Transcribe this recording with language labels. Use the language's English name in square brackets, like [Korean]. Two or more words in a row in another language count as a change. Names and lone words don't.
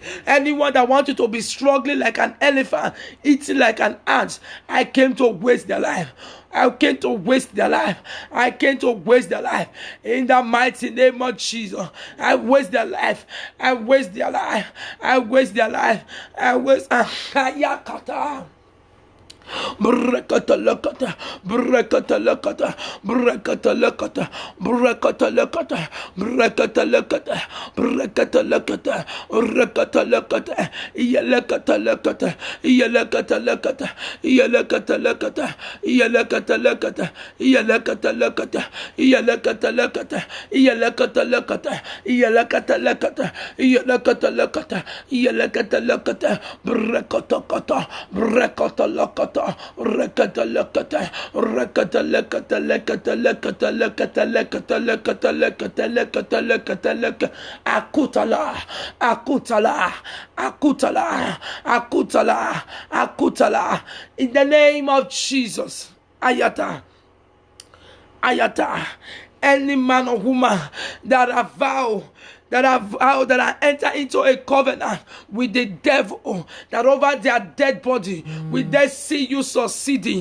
[English] Anyone that wants you to be struggling like an elephant, eating like an ant, I came to waste their life. I came to waste their life. I came to waste their life. In the mighty name of Jesus, I waste their life. I waste their life. I waste their life. I waste. Ayakata. Brekata lakata, brekata lakata, brekata lakata, brekata lakata, brekata lakata, brekata lakata, rekata lakata, yalakata lakata, yalakata lakata, yalakata lakata, yalakata lakata, yalakata lakata, yalakata lakata, yalakata lakata, yalakata lakata, yalakata lakata, yalakata lakata, brekata kata, brekata lakata. Rekata lekata, rekata lekata lekata lekata lekata lekata lekata lekata lekata lekata lekata akutala, akutala, akutala, akutala, akutala. In the name of Jesus, ayata, ayata. Any man or woman that I vow, that I enter into a covenant with the devil, that over their dead body, will they see you succeeding?